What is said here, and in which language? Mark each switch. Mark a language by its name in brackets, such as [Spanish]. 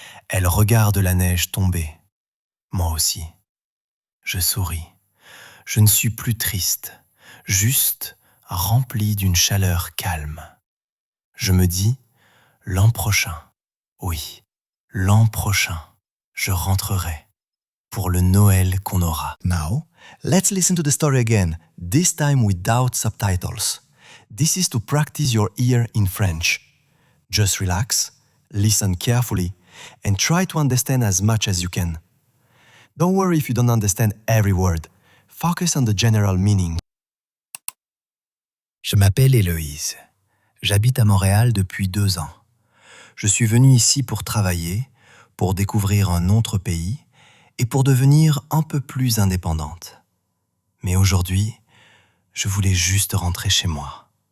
[French] Elle regarde la neige tomber. Moi aussi. Je souris. Je ne suis plus triste, juste rempli d'une chaleur calme. Je me dis, l'an prochain, oui, l'an prochain, je rentrerai pour le Noël qu'on aura. [English] Now, let's listen to the story again, this time without subtitles. This is to practice your ear in French. Just relax, listen carefully, and try to understand as much as you can. Don't worry if you don't understand every word. Focus on the general meaning. [French] Je m'appelle Héloïse. J'habite à Montréal depuis 2 ans. Je suis venue ici pour travailler, pour découvrir un autre pays et pour devenir un peu plus indépendante. Mais aujourd'hui, je voulais juste rentrer chez moi.